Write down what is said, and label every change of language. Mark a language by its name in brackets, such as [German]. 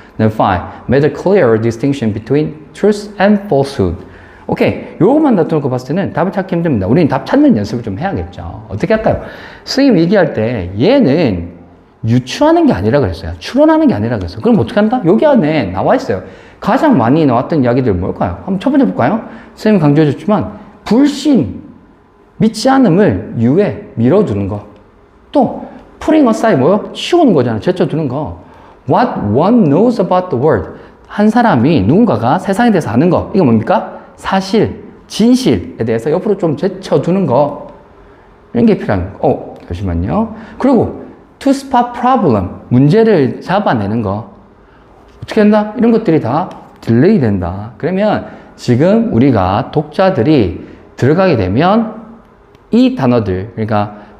[English] Number 5, made a clear distinction between truth and falsehood. [Korean] 오케이, 요것만 놔두고 봤을 때는 답을 찾기 힘듭니다. 우리는 답 찾는 연습을 좀 해야겠죠. 어떻게 할까요? 선생님 얘기할 때 얘는 유추하는 게 아니라 그랬어요. 추론하는 게 아니라 그랬어요. 그럼 어떻게 한다? 여기 안에 나와 있어요. 가장 많이 나왔던 이야기들 뭘까요? 한번 첫 번째 볼까요? 선생님 강조해줬지만 불신, 믿지 않음을 유예, 밀어두는 거. 또 [English] putting aside [Korean] 뭐요? 치우는 거잖아요. 제쳐두는 거. [English] What one knows about the world. [Korean] 한 사람이 누군가가 세상에 대해서 아는 거. 이거 뭡니까? 사실, 진실에 대해서 옆으로 좀 제쳐두는 거. 이런 게 필요한 거. 잠시만요. 그리고 [English] to spot problem, [Korean] 문제를 잡아내는 거. 어떻게 한다? 이런 것들이 다 딜레이 된다. 그러면 지금 우리가 독자들이 들어가게 되면 이 단어들, 그러니까